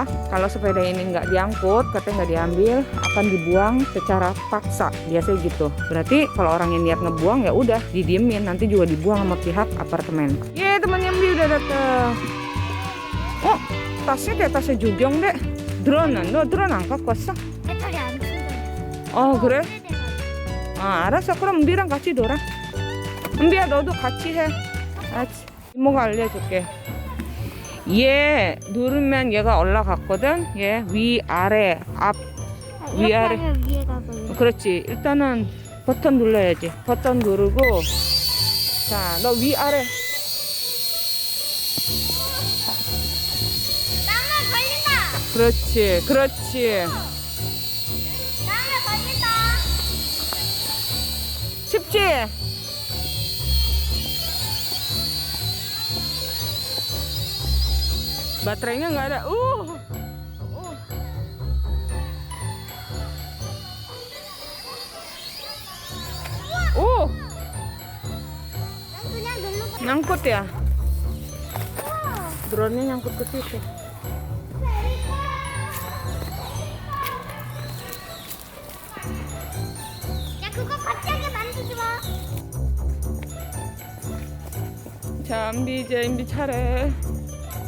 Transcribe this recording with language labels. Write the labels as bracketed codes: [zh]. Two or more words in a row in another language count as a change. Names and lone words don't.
[id] Kalau sepeda ini nggak diangkut, katanya nggak diambil, akan dibuang secara paksa, biasanya gitu. Berarti kalau orang yang niat ngebuang ya udah didiemin, nanti juga dibuang sama pihak apartemen. Temannya Mbi udah dateng. Oh, tasnya kayak tasnya Jujong deh. drone angkat kuasa. [ko] 그래? 알았어. 그럼 은비랑 같이 놀아. 은비야 너도 같이 해. 이모가 알려줄게. 얘 누르면 얘가 올라갔거든. 얘 위아래 앞 위아래. 그렇지. 일단은 버튼 눌러야지. 버튼 누르고 자, 너 위아래. 나만 걸린다. 그렇지. 그렇지. 나만 걸린다. 쉽지? [id] Baterainya nggak ada. Nyangkut ya? Drone-nya nyangkut ke situ. [ko] 야, 그거 갑자기 만지지 마. 자, 은비 이제 은비 차례.